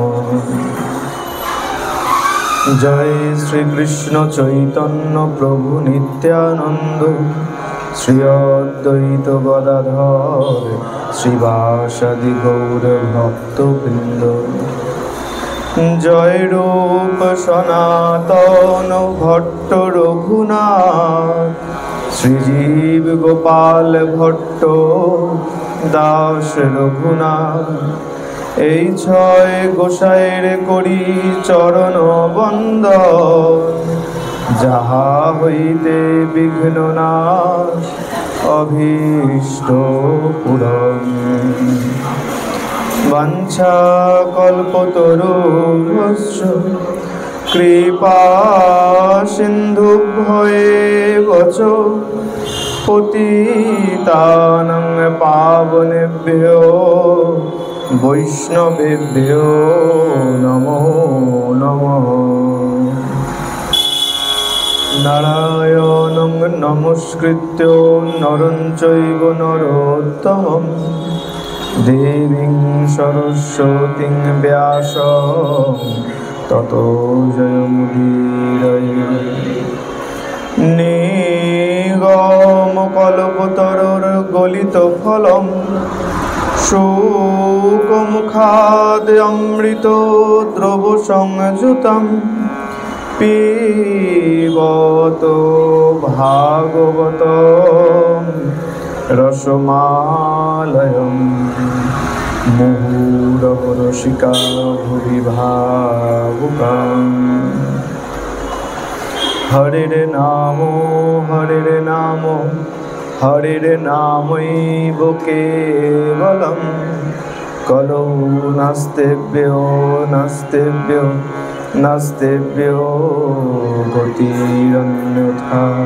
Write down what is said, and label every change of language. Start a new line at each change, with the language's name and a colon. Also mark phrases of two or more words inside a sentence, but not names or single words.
Bangla: জয় শ্রী কৃষ্ণ চৈতন্য প্রভু নিত্যানন্দ শ্রী অদ্বৈত গদাধর শ্রীবাসাদি গৌর ভক্তবৃন্দ। জয় রূপ সনাতন ভট্ট রঘুনাথ শ্রীজীব গোপাল ভট্ট দাস রঘুনাথ। এই ছয় গোসাইয়ের করি চরণ বন্দন যাহা হইতে বিঘ্ন নাশ অভীষ্ট পূরণ।
Sanskrit: বাঞ্ছা কল্পতরুভ্যশ্চ কৃপা সিন্ধুভ্যেব চ পতিতানাং পাবনেভ্যো বৈষ্ণবেভ্যো নমো নমঃ। নারায়ণং নমস্কৃত্য নরং চৈব নরোত্তমং দেবীং সরস্বতীং ব্যাসং ততো জয়মুদীরয়ে। নিগম কল্পতরুর গলিত ফলম শোকমুখাদ অমৃত দ্রব সংযুতম পিবত ভাগবত রসমালয়ম। মুহুরহরসিকা ভুবি ভাবুকাম। হরের নাম হরের নামৈব কেবলম, কলৌ নাস্তেভ্য গতিরন্যথা।